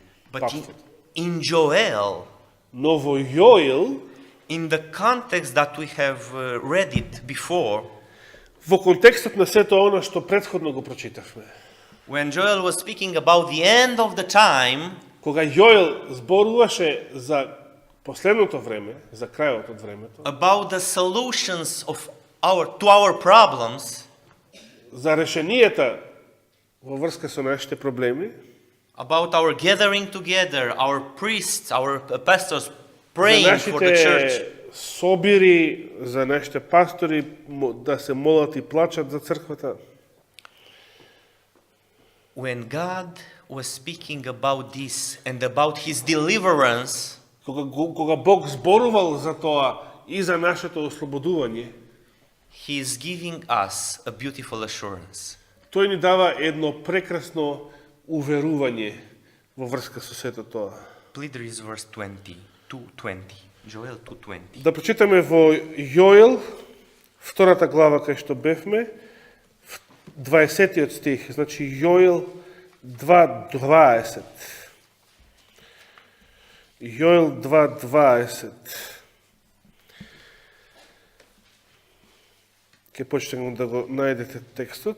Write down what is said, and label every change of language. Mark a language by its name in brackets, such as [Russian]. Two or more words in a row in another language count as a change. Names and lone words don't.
[English] But in Joel, [Macedonian] Но во Јоил, [English] in the context that we have read it before, [Macedonian] во контекстот на сето она што претходно го прочитавме, [English] when Joel was speaking about the end of the time, [Macedonian] кога Јоил зборуваше за последното време, за крајот од времето, [English] about the solutions of to our problems, [Macedonian] за решенијата во врска со нашите проблеми, [English] about our gathering together, our priests, our pastors praying for the church. [Macedonian] собири за нашите пастори да се молат и плачат за црквата. [English] When God was speaking about this and about his deliverance, [Macedonian] Кога Бог зборувал за тоа и за нашето ослободување, [English] he is giving us a beautiful assurance. [Macedonian] тој ни дава едно прекрасно уверување во врска со сето тоа. [English] Please read verse 20, 2:20. Joel 2:20. [Macedonian] Да прочитаме во Јоел, втората глава кај што бевме, 20 стих, значи Јоел 2:20. Јоел 2:20. Ке почнем да го најдете текстот.